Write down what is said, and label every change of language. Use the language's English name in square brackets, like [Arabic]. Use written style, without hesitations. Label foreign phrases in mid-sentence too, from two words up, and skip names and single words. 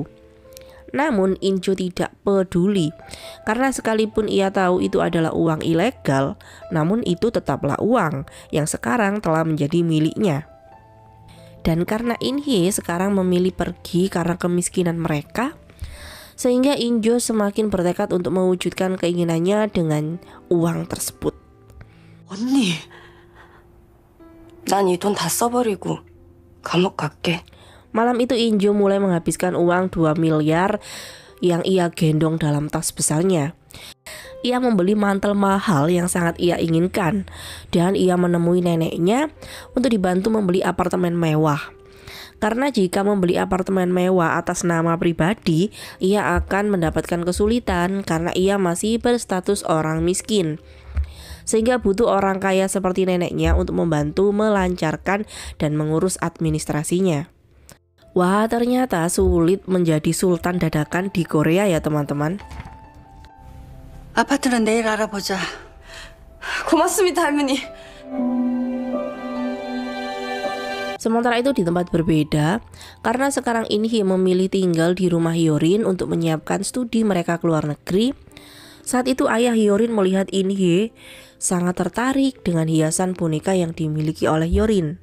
[Indonesian] Namun In-jo tidak peduli, karena sekalipun ia tahu itu adalah uang ilegal, namun itu tetaplah uang yang sekarang telah menjadi miliknya. Dan karena In Hye sekarang memilih pergi karena kemiskinan mereka, sehingga In-jo semakin bertekad untuk mewujudkan keinginannya dengan uang tersebut. [Korean] 언니, 난 이 돈 다 써버리고 감옥 갈게. [Indonesian] Malam itu In-jo mulai menghabiskan uang 2 miliar yang ia gendong dalam tas besarnya. Ia membeli mantel mahal yang sangat ia inginkan, dan ia menemui neneknya untuk dibantu membeli apartemen mewah. Karena jika membeli apartemen mewah atas nama pribadi, ia akan mendapatkan kesulitan karena ia masih berstatus orang miskin. sehingga butuh orang kaya seperti neneknya untuk membantu melancarkan dan mengurus administrasinya. Wah, ternyata sulit menjadi sultan dadakan di Korea ya teman-teman. [Korean] 아파트는 내일 알아보자. 고맙습니다, 할머니. [Indonesian] Sementara itu di tempat berbeda, karena sekarang Inhye memilih tinggal di rumah Hyorin untuk menyiapkan studi mereka ke luar negeri. Saat itu ayah Hyorin melihat Inhye sangat tertarik dengan hiasan boneka yang dimiliki oleh Hyorin.